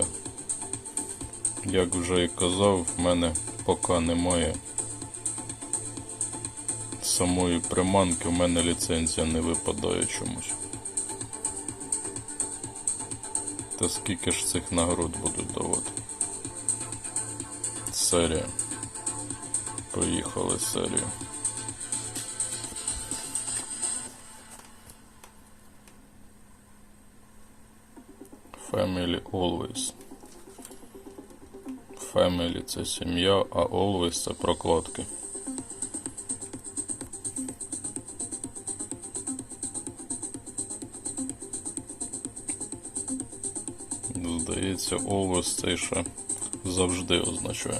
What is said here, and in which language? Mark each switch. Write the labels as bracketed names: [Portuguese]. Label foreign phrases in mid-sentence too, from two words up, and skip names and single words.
[Ukrainian] Як вже і казав, в мене поки немає самої приманки, в мене ліцензія не випадає чомусь. Та скільки ж цих нагород будуть давати? Серія. Поїхали серію. [English] Family always. [Ukrainian] Family це сім'я, а always це прокладки. Здається, always це ще завжди означає.